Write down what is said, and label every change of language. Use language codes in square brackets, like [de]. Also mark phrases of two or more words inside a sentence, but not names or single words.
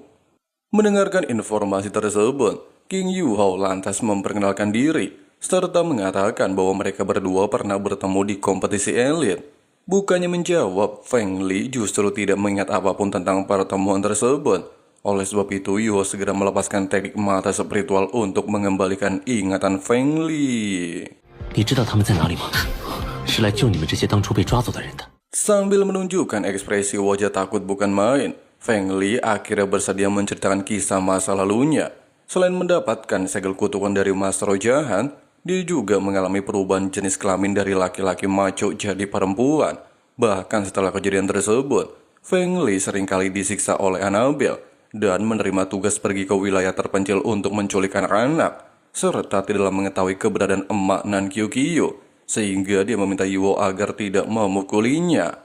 [id] Mendengarkan informasi tersebut, King Yu-Hao lantas memperkenalkan diri, serta mengatakan bahwa mereka berdua pernah bertemu di kompetisi elit. Bukannya menjawab, Feng Li justru tidak mengingat apapun tentang pertemuan tersebut. Oleh sebab itu, Yu-Hao segera melepaskan teknik mata spiritual untuk mengembalikan ingatan Feng Li. [zh] 你知道他们在哪里吗？是来救你们这些当初被抓走的人的。 [id] Sambil menunjukkan ekspresi wajah takut bukan main, Feng Li akhirnya bersedia menceritakan kisah masa lalunya. Selain mendapatkan segel kutukan dari Mas Roh Jahat, dia juga mengalami perubahan jenis kelamin dari laki-laki maco jadi perempuan. Bahkan setelah kejadian tersebut, Feng Li seringkali disiksa oleh Annabelle dan menerima tugas pergi ke wilayah terpencil untuk menculik anak-anak, serta tidak mengetahui keberadaan emak Nan Kyu, sehingga dia meminta Yu-Hao agar tidak memukulinya.